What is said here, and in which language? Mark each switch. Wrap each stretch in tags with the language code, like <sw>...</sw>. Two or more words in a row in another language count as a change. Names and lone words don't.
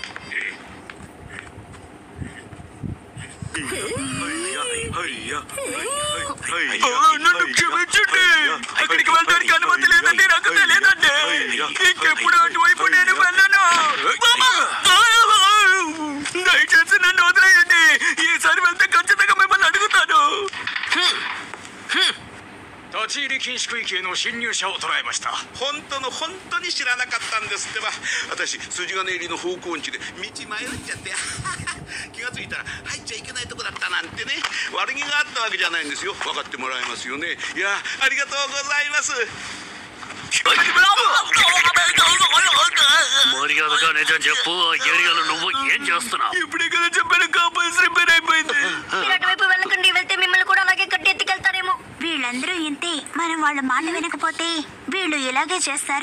<te>నన్ను క్షమించండి. అక్కడికి వెళ్ళడానికి అనుమతి లేదండి. నాకు తెలియదండి. ఇంకెప్పుడు అటువైపు నేను వెళ్ళను. దయచేసి నన్ను వదిలేయండి. ఈసారి వెళ్తే ఖచ్చితంగా మిమ్మల్ని అడుగుతాను.</te> <ja>立ち入り禁止区域への侵入者を捉えました。本当に知らなかったんですってば。私筋金入りの方向音痴で道迷っちゃって気がついたら入っちゃいけないとこだったなんてね。悪気があったわけじゃないんですよ。分かってもらえますよね。いや、ありがとうございます。</ja> <te>మర్యాదగా నిజం చెప్పు. ఏరియాలో నువ్వు ఏం చేస్తున్నావు? ఇప్పుడే కదా చెప్పాను,</te> <en>compass repair</en> <te>అయిపోయింది. మీరు అటువైపు వెళ్ళకండి. వెళ్తే మిమ్మల్ని కూడా అలాగే కట్టి ఎత్తుకెళ్తారేమో. వీళ్ళందరూ ఇంతే. మనం వాళ్ళ మాట వినకపోతే వీళ్ళు ఇలాగే చేస్తారు.</te>